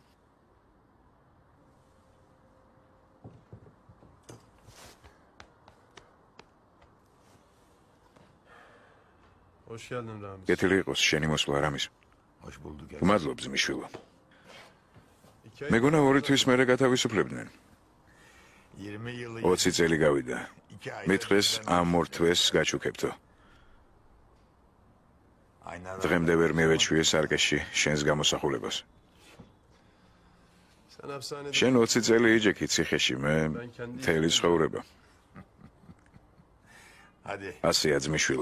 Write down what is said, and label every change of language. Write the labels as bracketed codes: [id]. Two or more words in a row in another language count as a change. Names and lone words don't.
[tr] Hoş geldin Ramiz. [ka] კეთილი იყოს შენი მოსვლა რამის. მადლობ ძმისშვილო. მეგონა ორი თვის მერე გათავისუფლებდნენ. 20 წელი გავიდა. მითხრეს ამ ორ თვეს გაჩუქებთო. დღემდე ვერ მივეჩვიე სარკეში შენს გამოსახულებას. [tr] Sen hapishanede [ka] შენ 20 წელი იჯექი ციხეში, მე მთელი ცხოვრება. ასეა ძმისშვილო.